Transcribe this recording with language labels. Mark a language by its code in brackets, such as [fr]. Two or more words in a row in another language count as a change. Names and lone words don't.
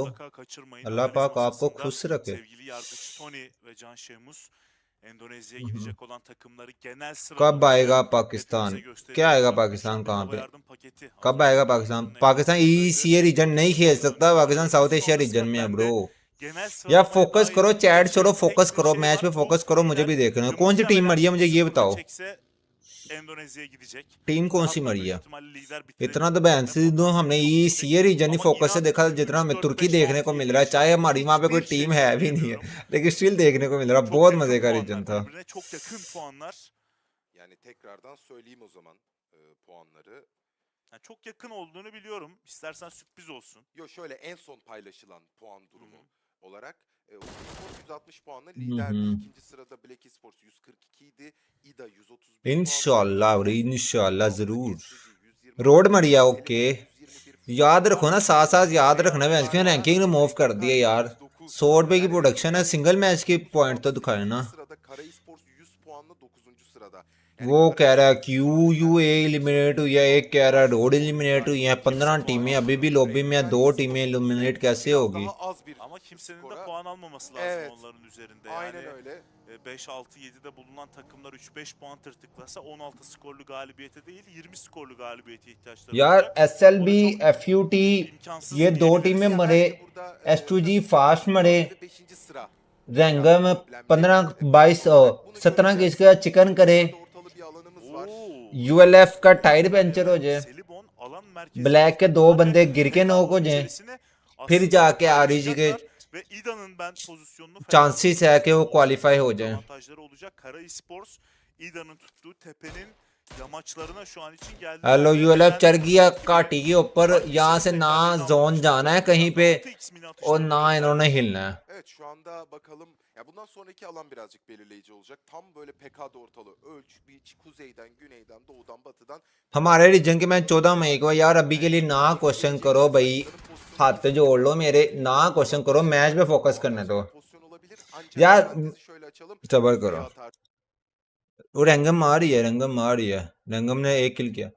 [hi] अल्लाह पाक आपको खुश रखे। [tr] Sevgili yargıç Tony ve Can Şehmus Endonezya'ya gidecek olan takımları genel [hi] कब [tr] sıralamaları [hi] आएगा [tr] hepimize [hi] पाकिस्तान? [tr] gösteriyor. [hi] क्या आएगा [tr] Şu [hi] पाकिस्तान [tr] anda [hi] कहाँ [tr] hava [hi] पे? [tr] yardım paketi [hi] कब [tr] az [hi] आएगा [tr] önce [hi] पाकिस्तान? [tr] ekranlardaydı. [hi] पाकिस्तान EECA रीजन नहीं खेल सकता, पाकिस्तान [en] South Asia region [hi] में है ब्रो। [tr] Genel [hi] या [tr] sıralamaya [hi] फोकस [tr] dair [hi] करो, चैट छोड़ो, [tr] tek [hi] फोकस [tr] bir [hi] करो, [tr] şey [hi] मैच [tr] var. [hi] पे फोकस करो, मुझे भी देखना है। कौन सी टीम मरी है मुझे ये बताओ। [tr] çekse Endonezya'ya gidecek. [hi] टीम कौन सी [tr] Hatta [hi] मरी [tr] büyük [hi] है? [tr] ihtimalle lider [hi] इतना [tr] bitirebilir. [hi] तो बहन से [tr] Potansiyeli [hi] दो हमने [tr] çok yüksek. [hi] EECA रीजन ही [tr] Ama [hi] फोकस से [tr] inan [hi] देखा, जितना [tr] 3, [hi] हमें [tr] 4, [hi] तुर्की [tr] 5, [hi] देखने [tr] 6, [hi] को [tr] 7 [hi] मिल रहा है, चाहे हमारी वहाँ पे कोई [tr] hiçbir şey [hi] टीम है भी नहीं है, [tr] söyleyemiyorum. [hi] लेकिन स्टिल देखने को मिल रहा है। [tr] Çok [hi] बहुत [tr] yakın [hi] मजे का [tr] puanlar [hi] रीजन था। [tr] birbirine, çok yakın puanlar. Yani tekrardan söyleyeyim o zaman puanları. Yani çok yakın olduğunu biliyorum. İstersen sürpriz olsun. Yo şöyle en son paylaşılan puan durumu olarak Esports 160 puanla liderdi. İkinci sırada Black Esports 142 idi. IDA 131 [hi] इंशाल्लाह ब्रो, इंशाल्लाह जरूर। [tr] puan. [hi] रोड मरिया ओके। याद रखो ना, साथ साथ याद रखना, मैच की [en] ranking remove [hi] कर दिए यार। 100 रुपए की प्रोडक्शन है, [en] single match [hi] की पॉइंट तो दिखाए ना। [tr] Sırada Kara Esports 100 puanla 9. sırada. [hi] वो कह रहा है क्यू यू एलिमिनेट हुई है, एक कह रहा है रोड एलिमिनेट हुई है। 15 टीमें अभी भी लॉबी में है, 2 टीमें एलिमिनेट कैसे होगी? [tr] Ama kimsenin de puan almaması lazım onların üzerinde. Aynen Yani öyle. 5, 6, 7'de bulunan takımlar 3-5 puan tırtıklasa 16 skorlu galibiyete değil 20 skorlu galibiyete ihtiyaçları [hi] यार [tr] olacak. [hi] SLB FUT ये 2 टीमें मरे, S2G फास्ट मरे, रैंगम 15 22 17 किसका चिकन करे, ULF का [en] tyre puncture [hi] हो जाए, [tr] Selibon alan merkezi [hi] ब्लैक के 2 बंदे गिर के नॉक हो जाए, [tr] içerisine [hi] फिर [tr] aslında [hi] जाके RG के [tr] paylaşacaklar ve İDA'nın ben pozisyonunu [hi] चांसेस है कि वो क्वालिफाई हो जाए। [tr] avantajları olacak. Kara Esports İDA'nın tuttuğu tepenin yamaçlarına şu an için geldi. [hi] हेलो ULF चढ़ गया घाटी के ऊपर, यहाँ से ना जोन जाना है कहीं पे और ना इन्होंने हिलना है। [tr] Evet şu anda bakalım. Ya bundan sonraki alan birazcık belirleyici olacak. Tam böyle PK'da ortalığı ölç, biç, kuzeyden, güneyden, doğudan, batıdan. [hi] हमारे रीजन के मैच 14 मई को, यार अभी के लिए ना क्वेश्चन करो भाई, हाथ जोड़ लो मेरे, ना क्वेश्चन करो, मैच पे फोकस करने दो यार, सबर करो। वो रैंगम मार रही है, रैंगम मार रही है, रैंगम ने 1 किल किया।